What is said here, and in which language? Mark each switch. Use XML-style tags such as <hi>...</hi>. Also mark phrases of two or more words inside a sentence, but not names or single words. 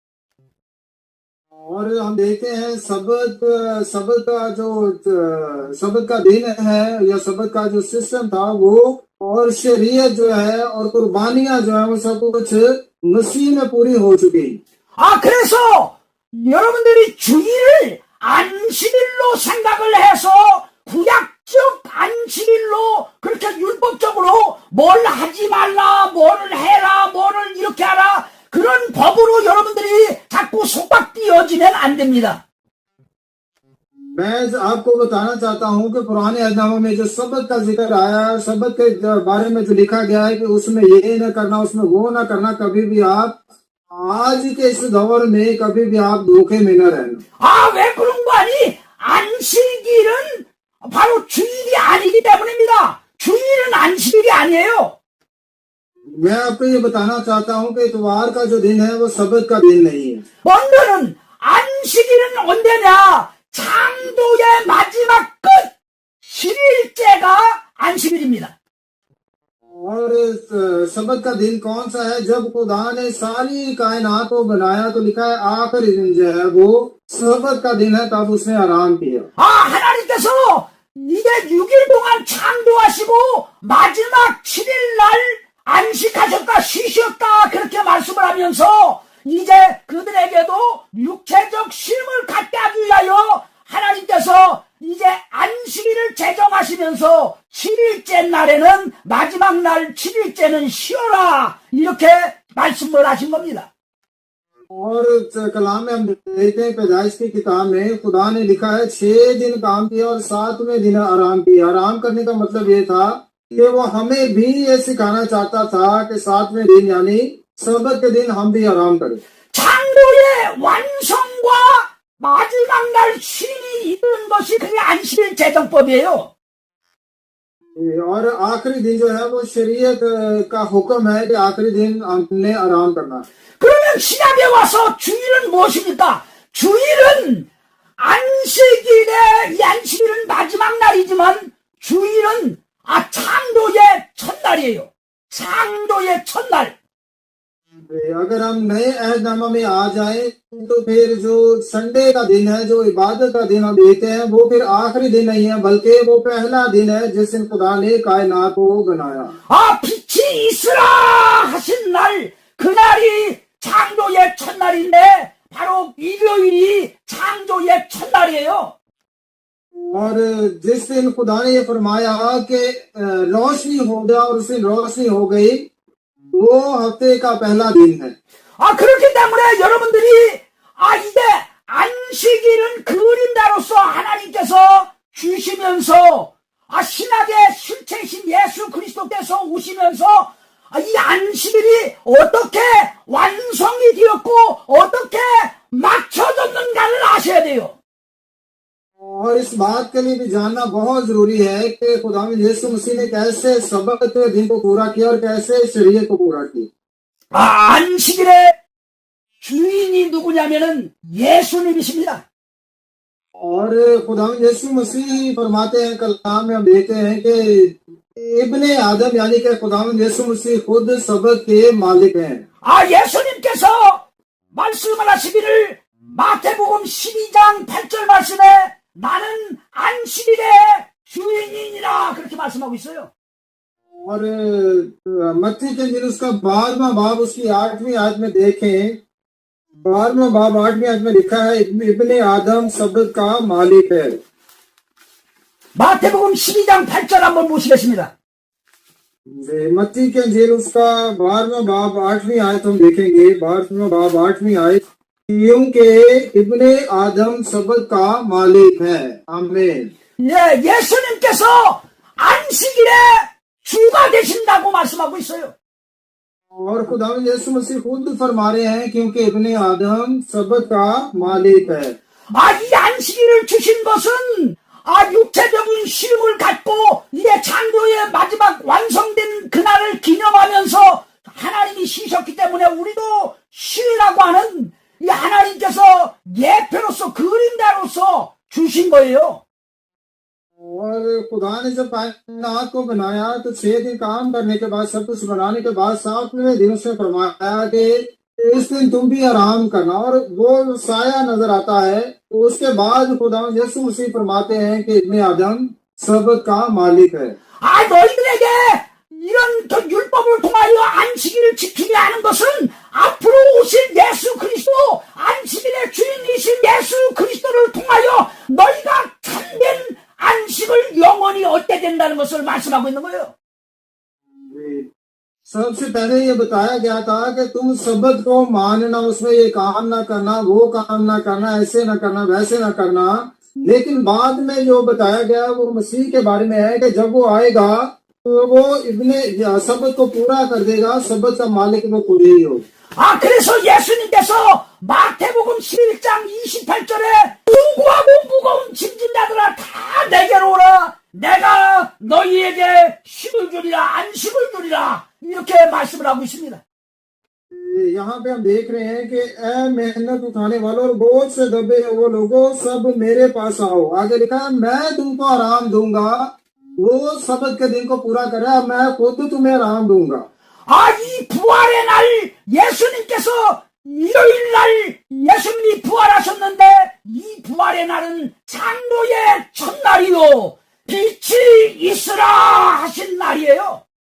<hi>और हम देखते हैं सबत का दिन है या सबत का जो सिस्टम था वो, और शरीयत जो है और कुर्बानियां जो है वो सब कुछ मसीह में पूरी हो चुकी।</hi> <ko>그래서 여러분들이 주일을 안식일로 생각을 해서 구약적 안식일로 그렇게 율법적으로 뭘 하지 말라, 뭘 해라, 뭐를 이렇게 하라 그런 법으로 여러분들이 자꾸 속박되어지면 안 됩니다.</ko> <hi>मैं आपको बताना चाहता हूं कि पुराने अहदनामे में जो सबत का जिक्र आया, सबत के बारे में जो लिखा गया है कि उसमें ये न करना, उसमें वो न करना, कभी भी आप आज के इस दौर में कभी भी आप धोखे में न रहना।</hi> <ko>왜 그런 거 아니? 안식일은 바로 주일이 아니기 때문입니다. 주일은 안식일이 아니에요.</ko> <hi>मैं आपको ये बताना चाहता हूं कि इतवार का जो दिन है वो सबत का दिन नहीं है।</hi> <ko>먼저는 안식일은 언제냐? 창조의 마지막 끝 7일째가 안식일입니다.</ko> <hi>और सबत का दिन कौन सा है? जब खुदा ने सारी कायनात को बनाया तो लिखा है आखिरी दिन जो है वो सबत का दिन है, तब उसने आराम किया।</hi> <ko>하나님께서 이제 6일 동안 창조하시고 마지막 7일 날 안식하셨다, 쉬셨다 그렇게 말씀을 하면서 이제 그들에게도 육체적 쉼을 갖게 하기 위하여 하나님께서 이제 안식일을 제정하시면서 7일째 날에는 마지막 날 7일째는 쉬어라 이렇게 말씀을 하신 겁니다.</ko> <hi>और कलाम में हम देखते हैं पैदाइश की किताब में खुदा ने लिखा है 6 दिन काम किया और 7वें दिन आराम किया। आराम करने का मतलब ये था कि वो हमें भी ये सिखाना चाहता था कि 7वें दिन यानी सबत के दिन हम भी आराम करें।</hi> <ko>창조의 완성과 마지막 날 쉼이 이루는 것이 그게 안식일 제정법이에요.</ko> <hi>और आखिरी दिन जो है वो शरीयत का हुक्म है कि आखिरी दिन हमने आराम करना।</hi> <ko>그러면 신약에 와서 주일은 무엇입니까? 주일은 안식일의 이 안식일은 마지막 날이지만 주일은 창조의 첫날이에요. 창조의 첫날.</ko> <hi>अगर हम नए अहदनामा में आ जाएं तो फिर जो संडे का दिन है, जो इबादत का दिन हम देखते हैं, वो फिर आखिरी दिन नहीं है बल्कि वो पहला दिन है जिस दिन खुदा ने कायनात को बनाया।</hi> <ko>빛이 있으라 하신 날 그날이 창조의 첫날인데 바로 일요일이 창조의 첫날이에요.</ko> <hi>और जिस दिन खुदा ने ये फरमाया कि रोशनी हो गया और उस दिन रोशनी हो गई, वो हफ्ते का पहला दिन है।</hi> <ko>그렇기 때문에 여러분들이 이제 안식일은 그림자로서 하나님께서 주시면서 신약의 실체이신 예수 그리스도께서 오시면서 이 안식일이 어떻게 완성이 되었고 어떻게 맞춰졌는가를 아셔야 돼요.</ko> <hi>और इस बात के लिए भी जानना बहुत जरूरी है कि खुदावंद यीशु मसीह ने कैसे सबत के दिन को पूरा किया और कैसे शरीयत को पूरा किया।</hi> <ko>안식일의 주인이 누구냐면은 예수님이십니다.</ko> <hi>और खुदावंद यीशु मसीह फरमाते हैं, कलाम में हम देखते हैं कि इब्ने आदम यानी कि खुदावंद यीशु मसीह खुद सबत के मालिक हैं।</hi> <ko>예수님께서 말씀을 하시기를 마태복음 12장 8절 말씀에 나는 안식일의 주인이니라 그렇게 말씀하고 있어요.</ko> <hi>और मत्ती के अंजील उसका 12वां बाब उसकी 8वीं आयत में देखें, 12वां बाब 8वीं आयत में लिखा है इब्ने आदम सबत का मालिक है।</hi> <ko>마태복음 12장 8절 한번 보시겠습니다.</ko> <hi>मत्ती के अंजील उसका 12वां बाब 8वीं आयत हम देखेंगे, 12वां बाब 8वीं आयत, क्योंकि इब्ने आदम सबत का मालिक है। आमीन।</hi> <ko>예수님께서 안식일에 주가 되신다고 말씀하고 있어요.</ko> <hi>और खुदावंद यीशु मसीह खुद फरमा रहे हैं क्योंकि इब्ने आदम सबत का मालिक है।</hi> <ko>이 안식일을 주신 것은 육체적인 쉼을 갖고 이제 창조의 마지막 완성된 그날을 기념하면서 하나님이 쉬셨기 때문에 우리도 쉬라고 하는 이 하나님께서 예표로서 그림자로서 주신 거예요.</ko> <hi>और खुदा ने जब कायनात को बनाया तो 6 दिन काम करने के बाद सब कुछ बनाने के बाद 7वें दिन उसने फरमाया कि इस दिन तुम भी आराम करना, और वो साया नजर आता है। तो उसके बाद खुदा यीशु मसीह फरमाते हैं कि इब्ने आदम सबत का मालिक है।</hi> <ko>너희들에게 이런 율법을 통하여 안식일을 지키게 하는 것은 앞으로 오실 예수 그리스도, 안식일의 주인이신 예수 그리스도를 통하여 너희가 참된 안식을 영원히 얻게 된다는 것을 말씀하고 있는 거예요.</ko> <hi>सबसे पहले ये बताया गया था कि तुम सबत को मानना, उसमें ये काम ना करना, वो काम ना करना, ऐसे ना करना, वैसे ना करना। लेकिन बाद में जो बताया गया वो मसीह के बारे में है कि जब वो आएगा तो वो इब्ने सबत को पूरा कर देगा। सबत का मालिक वो खुद ही हो।</hi> <ko>그래서 예수님께서 마태복음 11장 28절에 수고하고 무거운 짐진 자들아 다 내게로 오라, 내가 너희에게 쉼을 주리라, 안식을 주리라, 이렇게 말씀을 하고 있습니다.</ko> <hi>यहाँ पे हम देख रहे हैं कि ए मेहनत उठाने वालों और बोझ से दबे वो लोगों सब मेरे पास आओ। आगे लिखा है मैं तुमको आराम दूंगा। वो सबत के दिन को पूरा करे, मैं खुद तुम्हें आराम दूंगा।</hi> <ko>이 부활의 날 예수님께서 일요일 날 예수님이 부활하셨는데 이 부활의 날은 창조의 첫날이요 빛이 있으라 하신 날이에요.</ko>